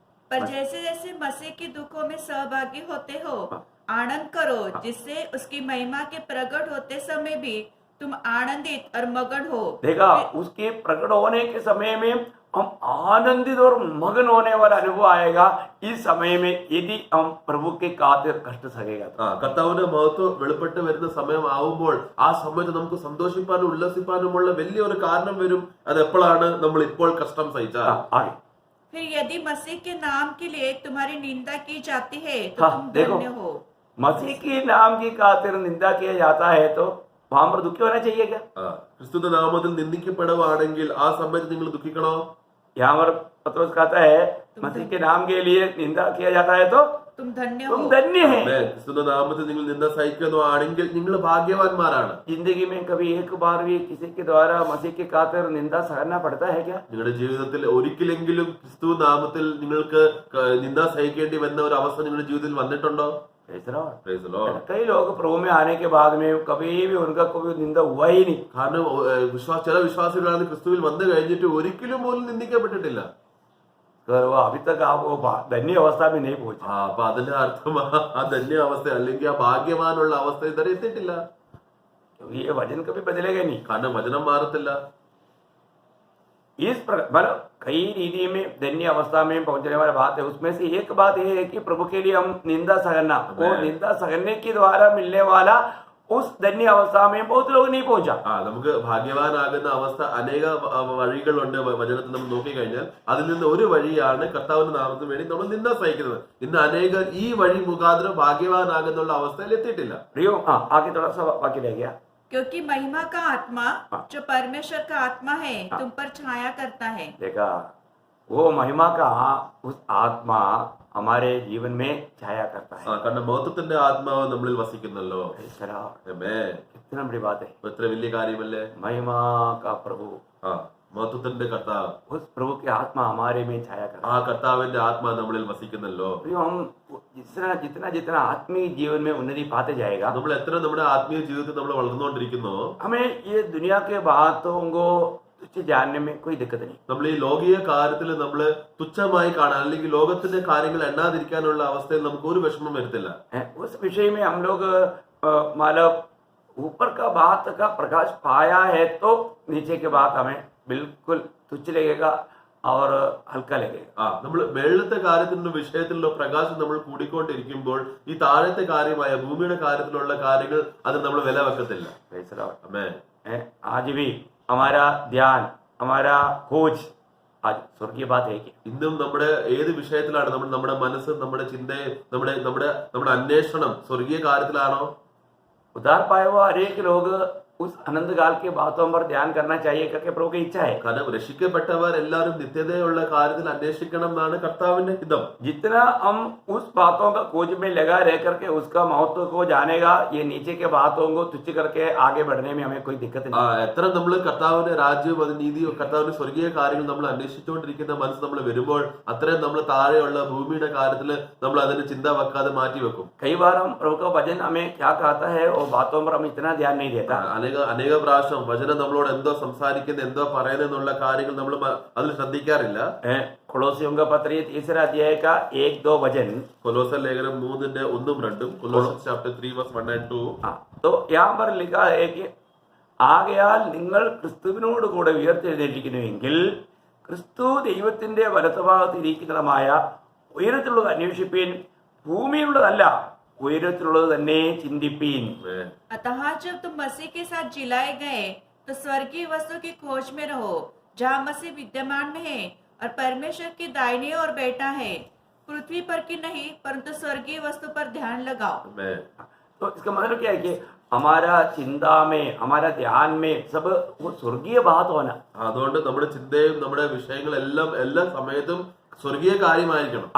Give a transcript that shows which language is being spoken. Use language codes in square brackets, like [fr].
[hi] पर जैसे जैसे मसीह के दुखों में सहभागी होते हो आनंद करो, जिससे उसकी महिमा के प्रकट होते समय भी तुम आनंदित और मगन हो. देखा उसके प्रकट होने के समय में हम आनंदित और मगन होने वाला अनुभव आएगा. इस समय में यदि हम प्रभु के खातिर कष्ट सहेगा. [ml] കർത്താവിന്റെ മഹത്വം വെളിപ്പെട്ട് വരുന്ന സമയമാവുമ്പോൾ ആ സമയത്ത് നമുക്ക് സന്തോഷിപ്പാനും ഉല്ലസിപ്പാനുമുള്ള വലിയൊരു കാരണം വരും. അത് എപ്പോഴാണ്? നമ്മൾ ഇപ്പോൾ കഷ്ടം സഹിച്ചാൽ. [hi] फिर यदि मसीह के नाम के लिए तुम्हारी निंदा की जाती है तो तुम देखो धन्य हो. मसीह की नाम की खातिर निंदा किया जाता है तो वहां पर दुखी होना चाहिए क्या? [ml] ക്രിസ്തുവിന്റെ നാമത്തിൽ നിന്ദിക്കപ്പെടുവാണെങ്കിൽ ആ സമയത്ത് നിങ്ങൾ ദുഃഖിക്കണോ? [hi] यहाँ पर पत्रोस कहता है मसीह के नाम के लिए निंदा किया जाता है तो तुम धन्य तुम हो. धन्य है. [ml] ക്രിസ്തുവിന്റെ നാമത്തിൽ നിങ്ങൾ നിന്ദ സഹിക്കുന്നതാണെങ്കിൽ നിങ്ങൾ ഭാഗ്യവാന്മാരാണ്. [hi] जिंदगी में कभी एक बार भी किसी के द्वारा मसीह के खातिर निंदा सहना पड़ता है क्या? [ml] നിങ്ങളുടെ ജീവിതത്തിൽ ഒരിക്കലെങ്കിലും ക്രിസ്തു നാമത്തിൽ നിങ്ങൾക്ക് നിന്ദ സഹിക്കേണ്ടി വന്ന ഒരു അവസ്ഥ നിങ്ങളുടെ ജീവിതത്തിൽ വന്നിട്ടുണ്ടോ? [en] Praise the Lord. [hi] कई लोग प्रभु में आने के बाद में कभी भी उनका कोई निंदा हुआ ही नहीं. [ml] കാരണം ചില വിശ്വാസികളാണ് ക്രിസ്തുവിൽ വന്നു കഴിഞ്ഞിട്ട് ഒരിക്കലും പോലും നിന്ദിക്കപ്പെട്ടിട്ടില്ല. [hi] वो अभी तक आप वो धन्य अवस्था में नहीं पहुंचे. [ml] അപ്പൊ അതിന്റെ അർത്ഥം ആ ധന്യ അവസ്ഥ അല്ലെങ്കിൽ ആ ഭാഗ്യവാനുള്ള അവസ്ഥ ഇതുവരെ എത്തിയിട്ടില്ല. [hi] ये वचन कभी बदलेगा नहीं. [ml] കാരണം വചനം മാറത്തില്ല. [hi] इस प्रकार कई रीति में धन्य अवस्था में पहुंचने वाली बात है. उसमें से एक बात यह है कि प्रभु के लिए हम निंदा सहना, वो निंदा सहने के द्वारा मिलने वाला उस धन्य अवस्था में बहुत लोग नहीं पहुंचा. [ml] നമുക്ക് ഭാഗ്യവാനാകുന്ന അവസ്ഥ അനേക വഴികളുണ്ട്. വചനത്തിൽ നമ്മൾ നോക്കിക്കഴിഞ്ഞാൽ അതിൽ നിന്ന് ഒരു വഴിയാണ് കർത്താവിന്റെ നാമത്തിന് വേണ്ടി നമ്മൾ നിന്ദ സഹിക്കുന്നത്. ഇന്ന് അനേകർ ഈ വഴി മുഖാന്തരം ഭാഗ്യവാനാകുന്നുള്ള അവസ്ഥയിൽ എത്തിയിട്ടില്ല. [hi] आगे थोड़ा सा वाक्य रह गया. क्योंकि महिमा का आत्मा जो परमेश्वर का आत्मा है तुम पर छाया करता है. देखा वो महिमा का उस आत्मा हमारे जीवन में छाया करता है. [ml] കാരണം മഹത്വത്തിന്റെ ആത്മാവ് നമ്മളിൽ വസിക്കുന്നല്ലോ. [hi] कितना बड़ी बात है. [ml] എത്ര വലിയ കാര്യമല്ലേ? [hi] महिमा का प्रभु, [ml] മഹത്വത്തിന്റെ കർത്താവ്, [hi] उस प्रभु की आत्मा हमारे में छाया करता है. [ml] ആ കർത്താവിന്റെ ആത്മാ നമ്മളിൽ വസിക്കുന്നല്ലോ. [hi] हम जितना जितना आत्मीय जीवन में उन्नति पाते जाएगा, [ml] നമ്മൾ എത്ര നമ്മുടെ ആത്മീയ ജീവിതത്തിൽ നമ്മൾ വളർന്നുകൊണ്ടിരിക്കുന്നു, [hi] हमें ये दुनिया के बातों को तुच्छ जानने में कोई दिक्कत नहीं. [ml] നമ്മൾ ഈ ലോകീയ കാര്യത്തിൽ നമ്മൾ തുച്ഛമായി കാണാൻ അല്ലെങ്കിൽ ലോകത്തിന്റെ കാര്യങ്ങൾ എണ്ണാതിരിക്കാനുള്ള അവസ്ഥയിൽ നമുക്ക് ഒരു വിഷമം വരത്തില്ല. [hi] उस विषय में हम लोग मतलब ऊपर का बात का प्रकाश पाया है तो नीचे के बात हमें बिल्कुल तुच्छ लगेगा और हल्का लगेगा. [ml] നമ്മൾ വെള്ളത്തെ കാര്യത്തിലുള്ള വിഷയത്തിലുള്ള പ്രകാശം നമ്മൾ കൂടിക്കൊണ്ടിരിക്കുമ്പോൾ ഈ താഴത്തെ കാര്യമായ ഭൂമിയുടെ കാര്യത്തിലുള്ള കാര്യങ്ങൾ അത് നമ്മൾ വില വെക്കത്തില്ല. [hi] आज भी हमारा ध्यान, हमारा खोज आज स्वर्गीय बात है कि [ml] ഇന്നും നമ്മുടെ ഏത് വിഷയത്തിലാണ് നമ്മുടെ മനസ്സ്, നമ്മുടെ ചിന്തയെ, നമ്മുടെ അന്വേഷണം സ്വർഗീയ കാര്യത്തിലാണോ? [hi] उद्धार पाए हुआ हरेक लोग उस अनंत काल के बातों पर ध्यान करना चाहिए करके प्रभु की इच्छा है. [ml] കാരണം രക്ഷിക്കപ്പെട്ടവർ എല്ലാവരും നിത്യതയുള്ള കാര്യത്തിൽ അന്വേഷിക്കണം എന്നാണ് കർത്താവിന്റെ ഹിതം. [hi] जितना हम उस बातों का खोज में लगा रह करके उसका महत्व को जानेगा, ये नीचे के बातों को तुच्छ करके आगे बढ़ने में हमें कोई दिक्कत नहीं. [ml] എത്ര നമ്മൾ കർത്താവിന്റെ രാജ്യവും അത് നീതിയും കർത്താവിന്റെ സ്വർഗീയ കാര്യങ്ങൾ നമ്മൾ അന്വേഷിച്ചുകൊണ്ടിരിക്കുന്ന മനസ്സ് നമ്മൾ വരുമ്പോൾ അത്രയും നമ്മൾ താഴെയുള്ള ഭൂമിയുടെ കാര്യത്തിൽ നമ്മൾ അതിന് ചിന്ത വെക്കാതെ മാറ്റി വെക്കും. [hi] कई बार हम प्रभु का वचन हमें क्या कहता है वो बातों पर हम इतना ध्यान नहीं देता. [ml] അനേക പ്രാവശ്യം വചനം നമ്മളോട് എന്തോ സംസാരിക്കുന്ന, എന്തോ പറയുന്ന എന്നുള്ള കാര്യങ്ങൾ നമ്മൾ അതിൽ ശ്രദ്ധിക്കാറില്ല. [hi] കൊളോസിയോं का पत्र 3 अध्याय का 1-2 वचन। [ml] കൊലോസർ ലേഖനം 3:1-2, [en] Colossians chapter 3 verse 1 and 2. [hi] तो यहाँ पर लिखा है कि [ml] ആകയാൽ നിങ്ങൾ ക്രിസ്തുവിനോട് കൂടെ ഉയർത്തെഴുന്നേറ്റിരിക്കുന്നുവെങ്കിൽ ക്രിസ്തു ദൈവത്തിന്റെ വലത്തുഭാഗത്ത് ഇരിക്കുന്നതുമായ ഉയരത്തിലുള്ളത് അന്വേഷിപ്പീൻ, ഭൂമിയിലുള്ളതല്ല ഉയരത്തിലുള്ളത് തന്നെ ചിന്തിപ്പീൻ. [hi] अतः जब तुम मसीह के साथ जिलाए गए तो स्वर्गीय वस्तु की खोज में रहो, जहाँ मसीह विद्यमान में है और परमेश्वर की दाहिनी ओर बैठा है। पृथ्वी पर की नहीं परंतु स्वर्गीय वस्तु पर ध्यान लगाओ। तो इसका मतलब क्या है कि हमारा चिंता में, हमारा ध्यान में सब वो स्वर्गीय बात होना। [ml] അതുകൊണ്ട് നമ്മുടെ ചിന്തയും നമ്മുടെ വിഷയങ്ങളെല്ലാം എല്ലാ സമയത്തും സ്വർഗീയ കാര്യമായിരിക്കണം.